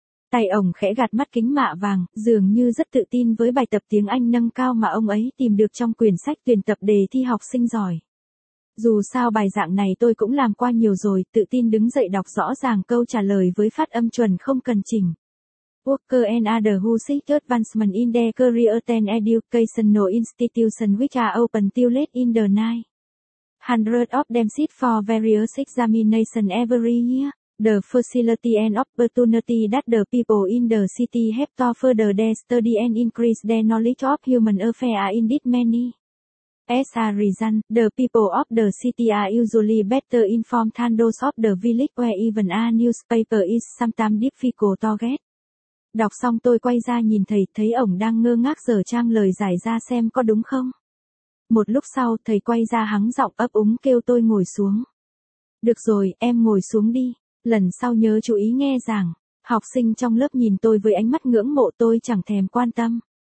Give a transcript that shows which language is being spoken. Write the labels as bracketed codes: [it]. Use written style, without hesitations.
[vi] Tay ông khẽ gạt mắt kính mạ vàng, dường như rất tự tin với bài tập tiếng Anh nâng cao mà ông ấy tìm được trong quyển sách tuyển tập đề thi học sinh giỏi. Dù sao bài dạng này tôi cũng làm qua nhiều rồi, tự tin đứng dậy đọc rõ ràng câu trả lời với phát âm chuẩn không cần chỉnh. [en] Worker and other who seek advancement in their career than educational institutions which are open till late in the night. Hundreds of them sit for various examinations every year. The facility and opportunity that the people in the city have to further their study and increase their knowledge of human affairs are indeed many. As a result, the people of the city are usually better informed than those of the village where even a newspaper is sometimes difficult to get. [vi] Đọc xong tôi quay ra nhìn thầy, thấy ổng đang ngơ ngác dở trang lời giải ra xem có đúng không. Một lúc sau thầy quay ra hắng giọng ấp úng kêu tôi ngồi xuống. Được rồi, em ngồi xuống đi. Lần sau nhớ chú ý nghe giảng. Học sinh trong lớp nhìn tôi với ánh mắt ngưỡng mộ, tôi chẳng thèm quan tâm.